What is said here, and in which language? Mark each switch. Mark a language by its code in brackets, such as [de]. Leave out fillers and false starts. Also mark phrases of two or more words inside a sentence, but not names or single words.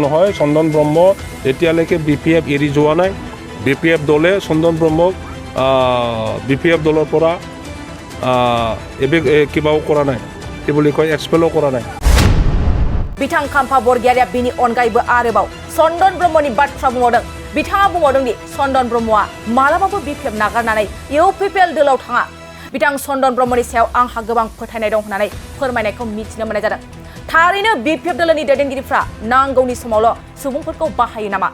[as] নহয় চন্দন ব্ৰহ্ম এতিয়ালৈকে BPF এৰি যোৱা নাই। BPF দলে চন্দন ব্ৰহ্মক BPF দলৰ পৰা কিবাও কৰা নাই, কি বুলি কয় এক্সপেলো কৰা নাই। [brx] बिथां खाम्फा बरगयारिया बिनि अनगायैबो आरोबाव चन्दन ब्रह्मनि बाथ्रा बुंबावदों। बिथाङा बुंबावदों दि चन्दन ब्रह्मआ मालाबाबो BPF नागारनानै UPPL दलाव थाङा। बिथां चन्दन ब्रह्मनि सायाव आंहा गोबां फोथायनाय दं होननानै फोरमायनायखौ मिथिनो मोननाय जादों। थारैनो BPF दलनि दैदेनगिरिफ्रा नांगौनि समावल' सुबुंफोरखौ बाहायो नामा?